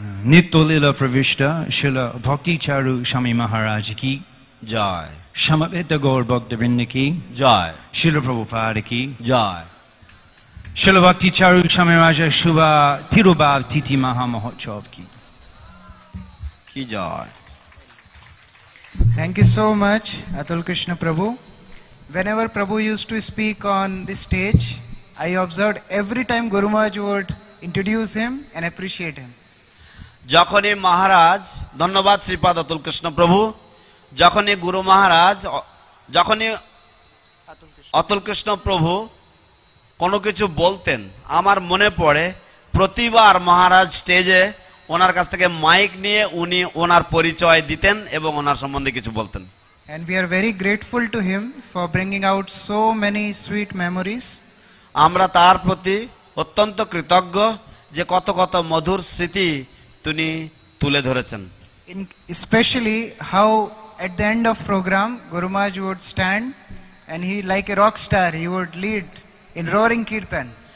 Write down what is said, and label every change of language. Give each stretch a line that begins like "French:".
Bangla: নিত্য লীলা প্রবিষ্ট শিল ভক্তি চারু স্বামী মহারাজ কি জয়, সমবেত গৌর ভক্তবৃন্দ কি জয়, শিল প্রভুপাদ কি জয়। শিল ভক্তি চারু স্বামী মহারাজের শুভ তিরোভাব তিথি মহামহোৎসব কি জয়।
English: Thank you so much, Atul Krishna Prabhu. Whenever Prabhu used to speak on the stage, I observed every time Guru Maharaj would introduce him and appreciate him.
Bangla: যখনই মহারাজ, ধন্যবাদ শ্রীপাদ অতুল কৃষ্ণ প্রভু, যখনই গুরু মহারাজ, যখনই অতুল কৃষ্ণ প্রভু কোনো কিছু বলতেন, আমার মনে পড়ে প্রতিবার মহারাজ স্টেজে ওনার কাছ থেকে মাইক নিয়ে উনি ওনার পরিচয় দিতেন এবং ওনার সম্বন্ধে কিছু বলতেন।
English: And we are very grateful to him for bringing out so many sweet memories.
Bangla: আমরা তার প্রতি অত্যন্ত কৃতজ্ঞ যে কত কত মধুর স্মৃতি তিনি তুলে ধরেছেন।
English: Especially how at the end of program Guru Maharaj would stand and he, like a rock star, he would lead in roaring kirtan.